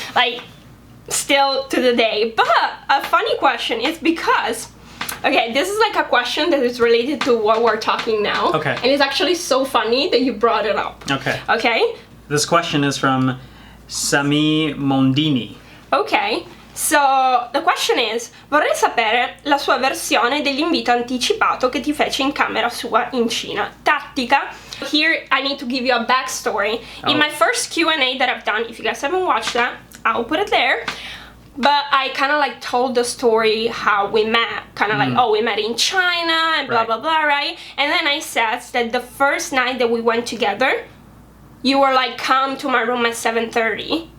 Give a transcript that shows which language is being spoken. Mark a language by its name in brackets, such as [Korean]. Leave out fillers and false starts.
[English] Like, still to the day. But a funny question is because, okay, this is like a question that is related to what we're talking now. Okay. And it's actually so funny that you brought it up. Okay. Okay? This question is from Sami Mondini. Okay. So, the question is, [Italian] vorrei sapere la sua versione dell'invito anticipato che ti fece in camera sua in Cina. Tattica. [English] Here, I need to give you a backstory. In my first Q&A that I've done, if you guys haven't watched that, I'll put it there. But I kind of like told the story how we met. Kind of like, oh, we met in China and blah, blah, blah, right? And then I said that the first night that we went together, you were like, come to my room at 7:30.